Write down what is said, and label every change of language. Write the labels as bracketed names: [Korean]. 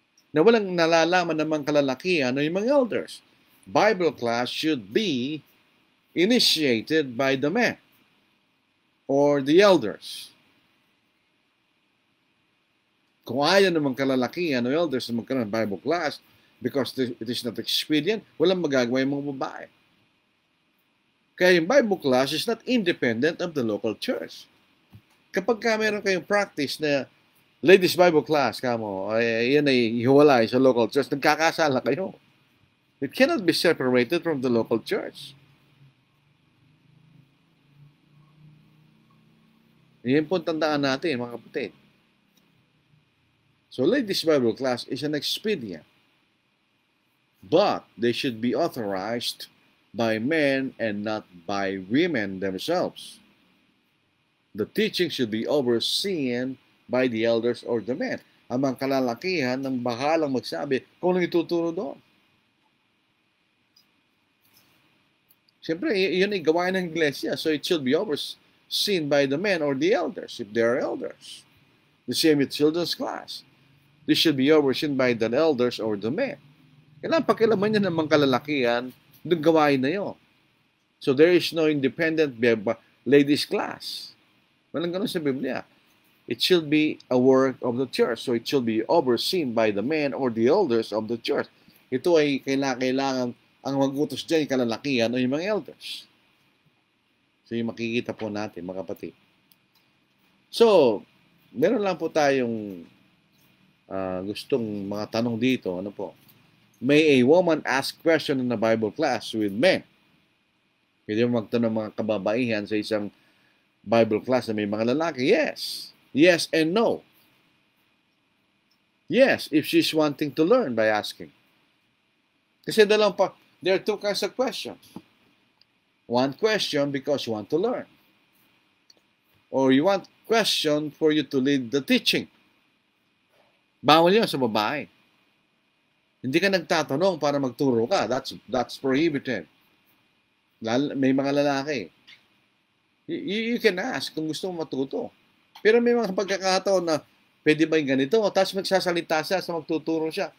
[Filipino] Na walang nalalaman ng mga kalalakihan o yung mga elders. [English] Bible class should be initiated by the men or the elders. [Filipino] Kung ayaw naman kalalakihan o elders na magkaroon ng Bible class, [English] because it is not expedient, [Filipino] walang magagawa yung mga babae. [English] Kaya yung Bible class is not independent of the local church. [Filipino] Kapag meron kayong practice na ladies Bible class, yan ay hiwalay sa local church, nagkakasala kayo. [English] It cannot be separated from the local church. [Filipino] Yan po tandaan natin, mga kapatid. [English] So ladies Bible class is an expedient. But they should be authorized by men and not by women themselves. The teaching should be overseen by the elders or the men. [Filipino] Ang mga kalalakihan ng bahalang magsabi kung anong ituturo doon. Siyempre, yun ay gawain ng iglesia. [English] So it should be overseen by the men or the elders, if there are elders. The same with children's class. This should be overseen by the elders or the men. [Filipino] Kailangan pakialaman niya ng mga kalalakihan, yung gawain na yun. [English] So there is no independent ladies class. [Filipino] Walang ganun sa Biblia. [English] It should be a work of the church. So it should be overseen by the men or the elders of the church. [Filipino] Ito ay kailangan ang mag-utos dyan, yung kalalakihan o yung mga elders. So yung makikita po natin, mga kapatid. So, meron lang po tayong gustong mga tanong dito. Ano po? [English] May a woman ask question in a Bible class with men? [Filipino] Pwede mo magtanong mga kababaihan sa isang Bible class na may mga lalaki? [English] Yes. Yes and no. Yes, if she's wanting to learn by asking. Kasi there are two kinds of questions. One question because you want to learn. Or you want question for you to lead the teaching. [Filipino] Bawal yun sa babae. Hindi ka nagtatanong para magturo ka. [English] That's prohibited. [Filipino] May mga lalaki. [English] You can ask [Filipino] kung gusto mo matuto. Pero may mga pagkakataon na pwede ba yung ganito? Tapos magsasalita siya sa magtuturo siya.